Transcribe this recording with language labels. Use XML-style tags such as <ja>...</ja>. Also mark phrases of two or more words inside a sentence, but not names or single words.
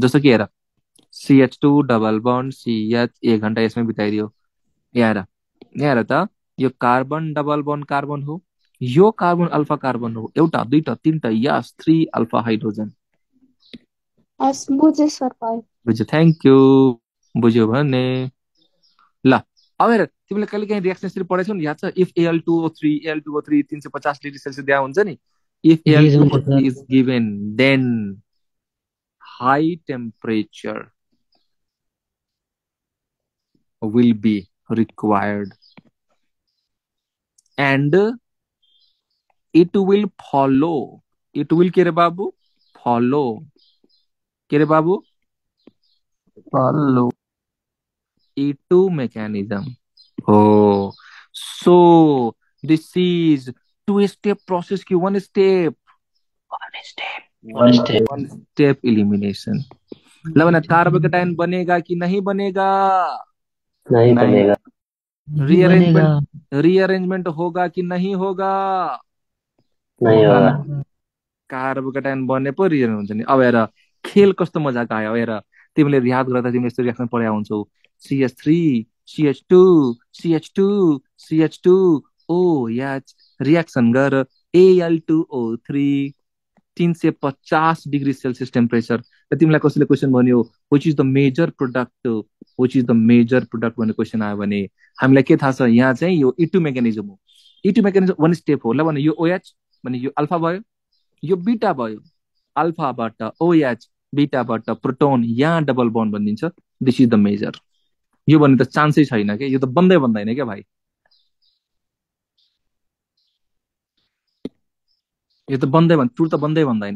<ne>जस्तो कि हेर CH2</ne> <en>double bond</en> <ne>CH 1 घण्टा यसमै बिताइदियो, यहाँ हेर त यो</ne> <en>carbon double bond carbon</en> <ne>हो, यो कार्बन</ne> <en>alpha carbon</en> <ne>हो, एउटा दुईटा तीनटा यस 3</ne> <en>alpha hydrogen.</en> <ne>बुझे सर भयो, बुझ्यो,</ne> <en>thank you,</en> <ne>बुझ्यो भने ल। अब हेर तिमीले कहिले काहीँ रिएक्सन यसरी पढाइछौ नि, याद छ इफ Al2O3 Al2O3 350</ne> <en>degree Celsius</en> <ne>दिया हुन्छ नि,</ne> <en>if Al2O3 is given then high temperature will be required and it will follow, it will</en> <ne>के रे बाबू</ne> <en>follow,</en> <ne>के रे बाबू</ne> <en>follow E2 mechanism. Oh, so this is two-step process की one step elimination।</en> <hi>लवना कार्बोकेटाइन बनेगा कि नहीं बनेगा? नहीं बनेगा। रीअरेंजमेंट होगा कि नहीं होगा? नहीं होगा।</hi> <ne>कार्बोकेटाइन बने पो रिअरेंज हुन्छ नि। अब हेर खेल कस्तो मजाको आयो, हेर तिमीले याद गर्दा तिमीले यस्तो रिएक्सन पढाएको हुन्छौ, CH3 CH2 CH2 CH2 OH रिएक्सन गर Al2O3 350</ne> <en>degree Celsius temperature.</en> <ne>र तिमीलाई कसैले क्वेसन भन्यो</ne> <en>which is the major product, which is the major product</en> <ne>भन्ने क्वेसन आयो भने हामीलाई के थाहा छ, यहाँ चाहिँ यो</ne> <en>E2 mechanism</en> <ne>हो।</ne> <en>E2 mechanism one step</en> <ne>हो। ल भने यो OH भने यो अल्फा भयो, यो बीटा भयो, अल्फाबाट OH बीटाबाट प्रोटोन यहाँ डबल बन्ड बनिन्छ,</ne> <en>this is the major.</en> <ne>यो भन्ने त चान्सै छैन क्या, यो त बन्दै बन्दैन क्या भाइ, यो त बन्दै टुर त बन्दै बन्दैन।</ne>